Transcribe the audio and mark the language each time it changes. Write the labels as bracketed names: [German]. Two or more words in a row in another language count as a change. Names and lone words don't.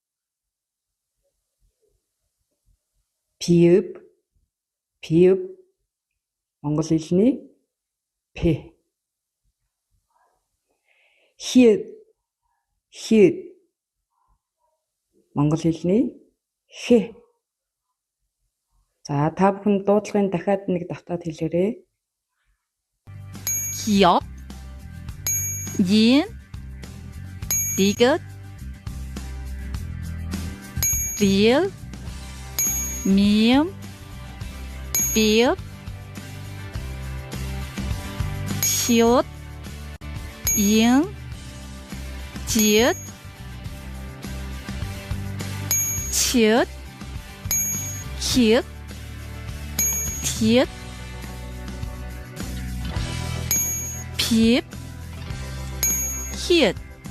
[Mongolian] пив монгол хэлний п. хид монгол хэлний х. За та бүхэн дуудлагын дахиад нэг давтаад хэлээрэй. [Korean] 기억, yin, 디귿, 리을, 미음, 비읍, 시옷, 이응, 지읒, 치읓, 키읔, 디귿, 비읍, 히읗.